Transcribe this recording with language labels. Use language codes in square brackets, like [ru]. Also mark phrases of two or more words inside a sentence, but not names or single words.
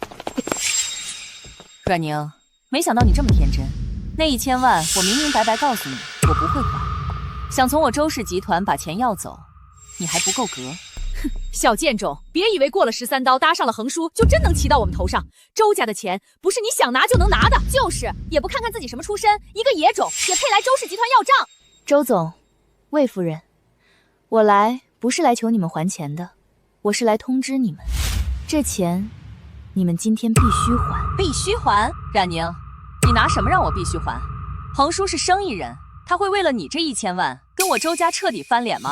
[zh] 阮寧，沒想到你這麼天真，那1000萬我明明白白告訴你，我不會還。想從我周氏集團把錢要走，你還不夠格。哼，小賤種，別以為過了13刀搭上了橫叔就真能騎到我們頭上。周家的錢不是你想拿就能拿的。就是，也不看看自己什麼出身，一個野種也配來周氏集團要賬？周總，魏夫人，我來不是來求你們還錢的，我是來通知你們，這錢你們今天必須還。必須還？冉寧，你拿什麼讓我必須還？橫叔是生意人，他會為了你這1000萬跟我周家徹底翻臉嗎？